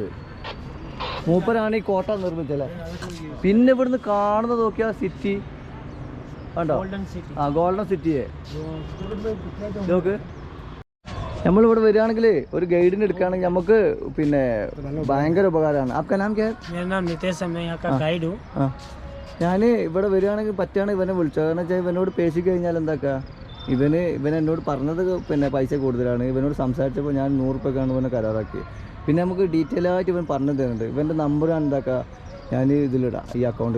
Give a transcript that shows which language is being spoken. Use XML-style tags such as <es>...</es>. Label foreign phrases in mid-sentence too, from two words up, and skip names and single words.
<ml>മൂപ്പരാണ് ഈ കോട്ട നിർമ്മിച്ചല്ലേ. പിന്നെ ഇവിടുന്ന് കാണുന്നത് നോക്കിയാൽ സിറ്റി കണ്ടോ, ഗോൾഡൻ സിറ്റിയെ നോക്ക്. നമ്മളിവിടെ വരികയാണെങ്കിൽ ഒരു ഗൈഡിന് എടുക്കുകയാണെങ്കിൽ നമുക്ക് പിന്നെ ഭയങ്കര ഉപകാരമാണ്.</ml> <hi>आपका नाम क्या है? मेरा नाम नितेश है, मैं यहाँ का गाइड हूँ.</hi> <ml>ഞാൻ ഇവിടെ വരികയാണെങ്കിൽ പറ്റുകയാണെങ്കിൽ ഇവനെ വിളിച്ചോ. കാരണം വെച്ചാൽ ഇവനോട് പേശി കഴിഞ്ഞാൽ എന്താക്കുക, ഇവൻ എന്നോട് പറഞ്ഞത് പിന്നെ പൈസ കൂടുതലാണ്. ഇവനോട് സംസാരിച്ചപ്പോൾ ഞാൻ 100 രൂപയ്ക്കാണ് ഇവനെ കരാറാക്കി. പിന്നെ നമുക്ക് ഡീറ്റെയിൽ ആയിട്ട് ഇവൻ പറഞ്ഞു തരുന്നുണ്ട്. ഇവൻ്റെ നമ്പർ ഞാൻ എന്താക്കുക, ഞാൻ ഇതിലിടാം ഈ അക്കൗണ്ടിൽ.</ml>